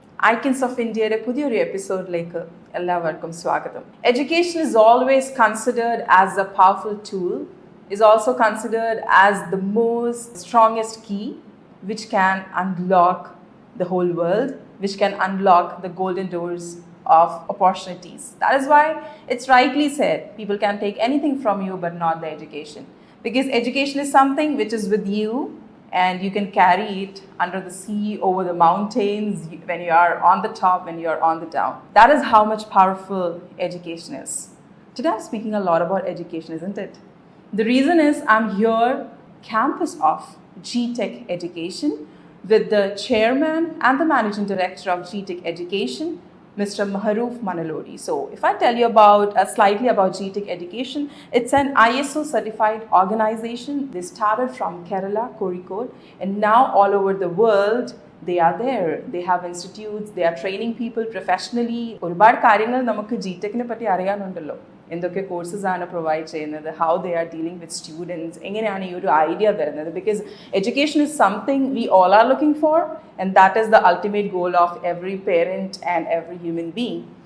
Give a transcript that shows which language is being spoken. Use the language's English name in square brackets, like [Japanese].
[Malayalam] Icons of ഇന്ത്യയുടെ പുതിയൊരു എപ്പിസോഡിലേക്ക് എല്ലാവർക്കും സ്വാഗതം. [English] Education is always considered as a powerful tool, is also considered as the most strongest key which can unlock the whole world, which can unlock the golden doors of opportunities. That is why it's rightly said, people can take anything from you but not the education. Because education is something which is with you and you can carry it under the sea, over the mountains, when you are on the top, when you are on the down. That is how much powerful education is. Today I'm speaking a lot about education, isn't it? The reason is I'm here, campus of GTech Education, with the chairman and the managing director of GTech Education, Mr. Maharoof Manalodi. So if I tell you about slightly about GTech Education, it's an ISO certified organization. They started from Kerala, Kozhikode, and now all over the world they are there. They have institutes, they are training people professionally. [Malayalam] ഒരുപാട് കാര്യങ്ങൾ നമുക്ക് GTechനെ പറ്റി അറിയാനുണ്ടല്ലോ. എന്തൊക്കെ courses ആണ് provide ചെയ്യുന്നത്, [English] how they are dealing with students, [Malayalam] എങ്ങനെയാണ് ഈ ഒരു ഐഡിയ വരുന്നത്. [English] Because education is something we all are looking for and that is the ultimate goal of every parent and every human being.